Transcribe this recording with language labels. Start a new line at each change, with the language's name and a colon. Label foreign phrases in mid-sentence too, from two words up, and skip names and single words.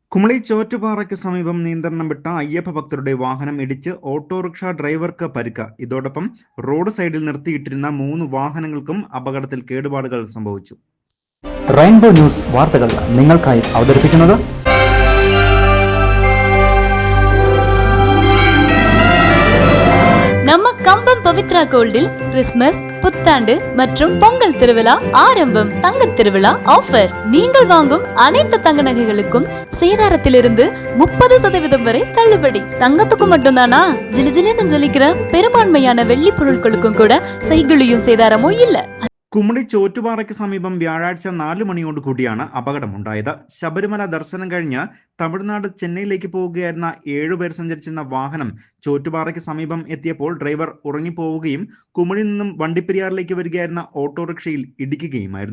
Malayalam: കുമളി ചോറ്റുപാറയ്ക്ക് സമീപം നിയന്ത്രണം വിട്ട അയ്യപ്പ ഭക്തരുടെ വാഹനം ഇടിച്ച് ഓട്ടോറിക്ഷ ഡ്രൈവർക്ക് പരിക്ക്. ഇതോടൊപ്പം റോഡ് സൈഡിൽ നിർത്തിയിട്ടിരുന്ന 3 വാഹനങ്ങൾക്കും അപകടത്തിൽ കേടുപാടുകൾ സംഭവിച്ചു. റെയിൻബോ ന്യൂസ് വാർത്തകൾ നിങ്ങൾക്കായി അവതരിപ്പിക്കുന്നത്
Tamil: நம்ம கம்பம் பவித்ரா கோல்டில் கிறிஸ்துமஸ், புத்தாண்டு மற்றும் பொங்கல் திருவிழா ஆரம்பம். தங்க திருவிழா ஆஃபர். நீங்கள் வாங்கும் அனைத்து தங்க நகைகளுக்கும் சேதாரத்திலிருந்து 30% வரை தள்ளுபடி. தங்கத்துக்கு மட்டும்தானா? ஜிலுஜிலுன்னு ஜொலிக்கிற பெரும்பான்மையான வெள்ளி பொருட்களுக்கும் கூட செய்குலியும் சேதாரமும் இல்ல.
Malayalam: കുമളി ചോറ്റുപാറയ്ക്ക് സമീപം വ്യാഴാഴ്ച 4 മണിയോട് കൂടിയാണ് അപകടമുണ്ടായത്. ശബരിമല ദർശനം കഴിഞ്ഞ് തമിഴ്നാട് ചെന്നൈയിലേക്ക് പോവുകയായിരുന്ന 7 പേർ സഞ്ചരിച്ചിരുന്ന വാഹനം ചോറ്റുപാറയ്ക്ക് സമീപം എത്തിയപ്പോൾ ഡ്രൈവർ ഉറങ്ങിപ്പോവുകയും കുമളിയിൽ നിന്നും വണ്ടിപ്പെരിയാറിലേക്ക് വരികയായിരുന്ന ഓട്ടോറിക്ഷയിൽ ഇടിക്കുകയുമായിരുന്നു.